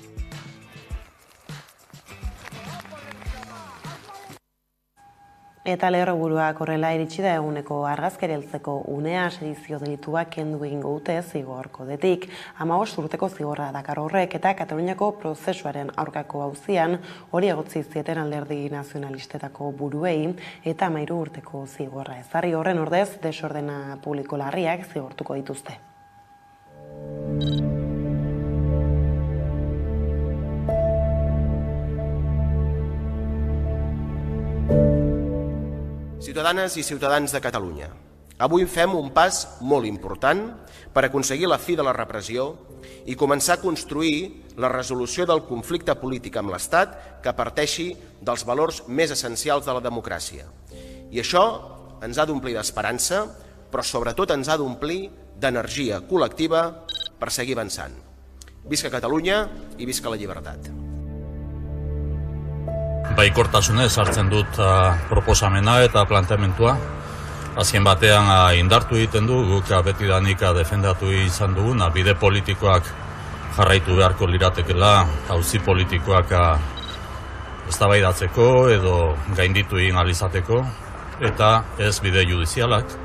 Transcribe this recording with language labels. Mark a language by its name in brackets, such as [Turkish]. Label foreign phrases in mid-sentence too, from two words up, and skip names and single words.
[Basque] Eta lerroburuak horrela iritsi da eguneko argazkeri heltzeko unea, sedizio delituak kendu egingo dute zigorkodetik. 15 urteko zigorra dakar horrek eta Kataluniako prozesuaren aurkako auzian hori egotzi zieten Alderdi Nazionalistetako buruei eta 13 urteko zigorra ezarri. Horren ordez, desordena publiko larriak zigortuko dituzte. [Catalan] Ciutadanes i ciutadans de Catalunya, avui fem un pas molt important per aconseguir la fi de la repressió i començar a construir la resolució del conflicte polític amb l'Estat que parteixi dels valors més essencials de la democràcia. I això ens ha d'omplir d'esperança, però sobretot ens ha d'omplir d'energia col·lectiva per seguir avançant. Visca Catalunya i visca la llibertat. [Basque] Baikortasunez hartzen dut proposamena eta planteamentua. Azken batean indartu egiten du, guk betidanik defendatu izan duguna, bide politikoak jarraitu beharko liratekela, auzi politikoak eztabaidatzeko edo gainditu egin ahal izateko, eta ez bide judizialak.